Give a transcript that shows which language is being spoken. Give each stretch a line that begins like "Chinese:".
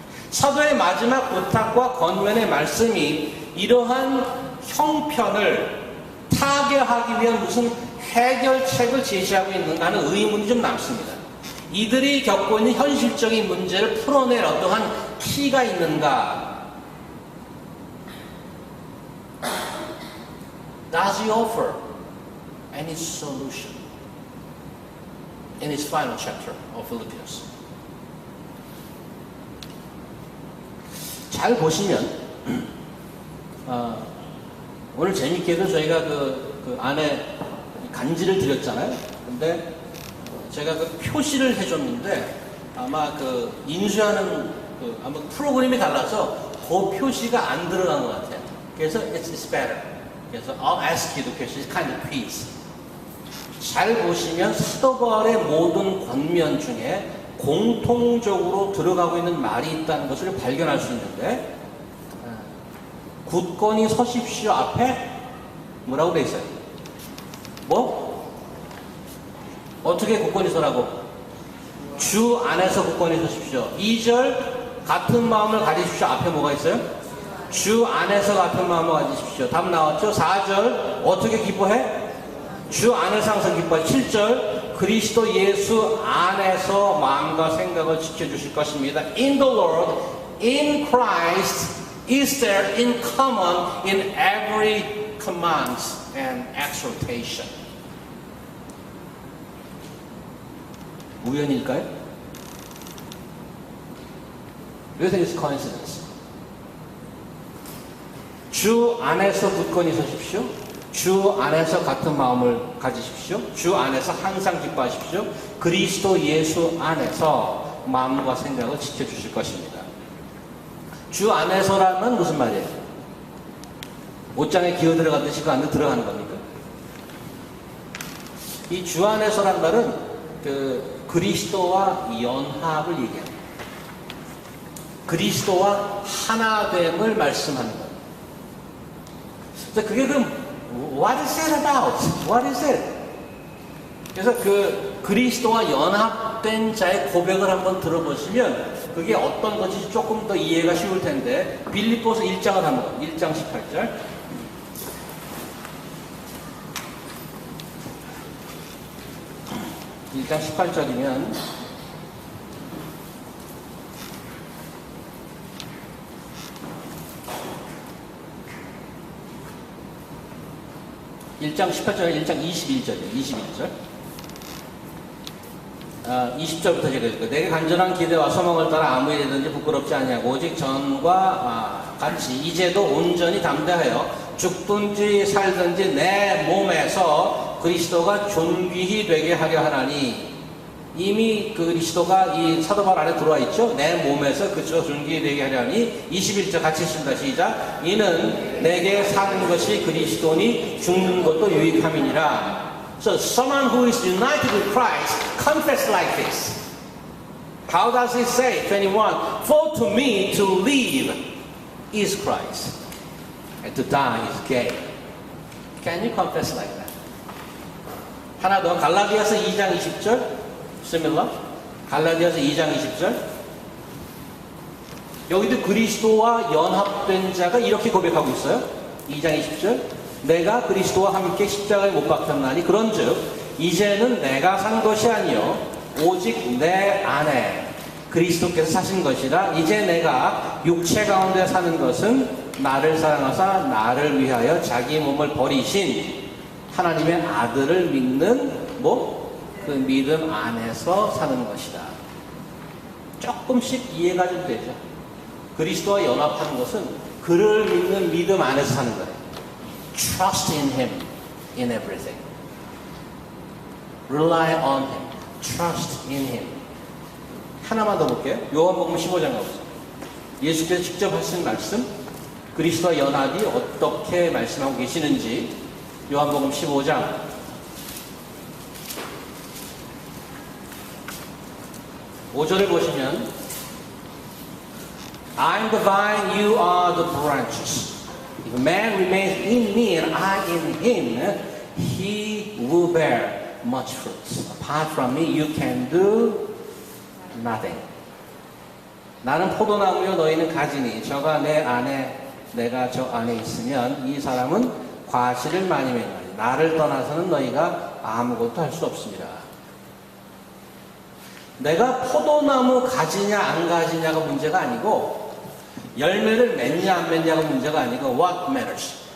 Korean: 사도의 마지막 부탁과 권면의 말씀이 이러한 형편을 타개하기 위한 무슨 해결책을 제시하고 있는가 하는 의문이 좀 남습니다. 이들이 겪고 있는 현실적인 문제를 풀어낼 어떠한 키가 있는가?
English: Does he offer any solution in his final chapter of Philippians?
Korean: 잘 보시면 오늘 재밌게도 저희가 그 안에 간지를 드렸잖아요. 근데 제가 그 표시를 해줬는데 아마 그 인수하는 아마 프로그램이 달라서 그 표시가 안 들어간 것 같아요. 그래서
English: it's better.
Korean: 그래서
English: I'll ask you the question, kind of quiz.
Korean: 잘 보시면 사도 바울의 모든 권면 중에 공통적으로 들어가고 있는 말이 있다는 것을 발견할 수 있는데, 굳건히 서십시오 앞에 뭐라고 돼 있어요? 뭐? 어떻게 굳건히 서라고? 주 안에서 굳건히 서십시오. 2절 같은 마음을 가지십시오. 앞에 뭐가 있어요? 주 안에서 같은 마음을 가지십시오. 답 나왔죠? 4절 어떻게 기뻐해? 주 안에서 항상 기뻐해. 7절 그리스도 예수 안에서 마음과 생각을 지켜주실 것입니다.
English: In the Lord, in Christ is there in common in every command and exhortation.
Korean: 우연일까요?
English: Do you think it's coincidence?
Korean: 주 안에서 굳건히 서십시오. 주 안에서 같은 마음을 가지십시오. 주 안에서 항상 기뻐하십시오. 그리스도 예수 안에서 마음과 생각을 지켜주실 것입니다. 주 안에서라면 무슨 말이에요? 옷장에 기어 들어가듯이 그 안에 들어가는 겁니까? 이 주 안에서란 말은 그리스도와 연합을 얘기합니다. 그리스도와 하나됨을 말씀하는 겁니다. 그게 그럼
English: What is it about? What is it?
Korean: 그래서 그리스도와 연합된 자의 고백을 한번 들어보시면 그게 어떤 것인지 조금 더 이해가 쉬울 텐데, 빌립보서 1장을 한번, 1장 18절. 1장 18절이면 (1장 18절) 1장 21절이에요. 21절. 20절부터 제가 읽을게요. 내게 간절한 기대와 소망을 따라 아무 일이든지 부끄럽지 아니하고 오직 전과 같이 이제도 온전히 담대하여 죽든지 살든지 내 몸에서 그리스도가 존귀히 되게 하려 하나니. 이미 그 그리스도가 이 사도 바울 안에 들어와 있죠. 내 몸에서 그저 존귀되게 하려니 21절 같이 읽습니다. 시작. 이는 내게 사는 것이 그리스도니 죽는 것도 유익함이니라.
English: So someone who is united with Christ confess like this. How does he say? 21. For to me to live is Christ and to die is gain. Can you confess like that?
Korean: 하나 더 갈라디아서 2장 20절
English: similar.
Korean: 갈라디아서 2장 20절. 여기도 그리스도와 연합된 자가 이렇게 고백하고 있어요. 2장 20절. 내가 그리스도와 함께 십자가에 못 박혔나니 그런즉 이제는 내가 산 것이 아니요 오직 내 안에 그리스도께서 사신 것이라. 이제 내가 육체 가운데 사는 것은 나를 사랑하사 나를 위하여 자기 몸을 버리신 하나님의 아들을 믿는 그 믿음 안에서 사는 것이다. 조금씩 이해가 좀 되죠. 그리스도와 연합하는 것은 그를 믿는 믿음 안에서 사는 거예요.
English: Trust in Him in everything. Rely on Him. Trust in Him.
Korean: 하나만 더 볼게요. 요한복음 15장 가보세요. 예수께서 직접 하신 말씀, 그리스도와 연합이 어떻게 말씀하고 계시는지 요한복음 15장 5절을 보시면
English: I am the vine, you are the branches. If a man remains in me and I in him, he will bear much fruit. Apart from me, you can do nothing.
Korean: 나는 포도나무요 너희는 가지니 저가 내 안에 내가 저 안에 있으면 이 사람은 과실을 많이 맺나니 나를 떠나서는 너희가 아무것도 할 수 없습니다. 내가 포도나무 가지냐 안 가지냐가 문제가 아니고 열매를 맺냐 안 맺냐가 문제가 아니고
English: what matters?